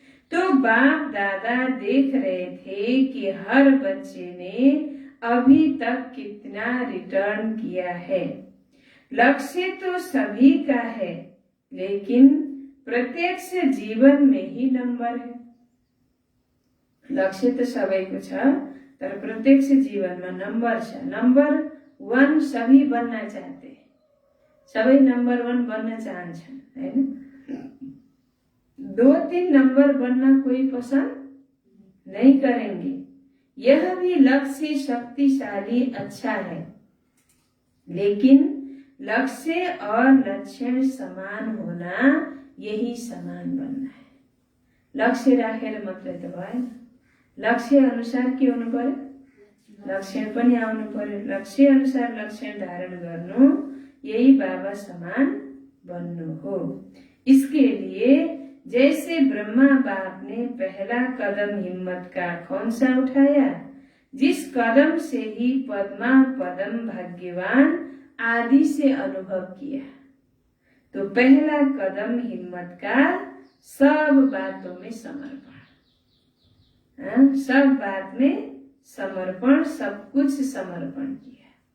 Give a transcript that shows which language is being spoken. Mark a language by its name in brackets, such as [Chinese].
[Hindi] तो बाप दादा देख रहे थे कि हर बच्चे ने अभी तक कितना रिटर्न किया है। लक्ष्य तो सभी का है, लेकिन प्रत्यक्ष जीवन में ही नंबर है। [Nepali] लक्ष्य तो सबैको छ, तर प्रत्यक्ष जीवनमा नंबर छ। [Hindi] नंबर 1 सभी बनना चाहते, [Nepali] सबै नंबर 1 बनना चाहन्छन्, हैन? [Hindi] 2-3 नंबर बनना कोई पसंद नहीं करेंगे। यह भी लक्ष्य शक्तिशाली अच्छा है, लेकिन लक्ष्य और लक्षण समान होना, यही समान बनना है। [Nepali] लक्ष्य राखेर मात्रै त भएन, लक्ष्य अनुसार के हुनु पर्यो, लक्षण पनि आउनु पर्यो। लक्ष्य अनुसार लक्षण धारण गर्नु, यही बाबा समान बन्नु हो। [Hindi] इसके लिए जैसे ब्रह्मा बाप ने पहला कदम हिम्मत का कौन सा उठाया, जिस कदम से ही पद्मा पदम भाग्यवान आदि से अनुभव किया। तो पहला कदम हिम्मत का सब बातों में समर्पण, सब बात में समर्पण, सब कुछ समर्पण किया।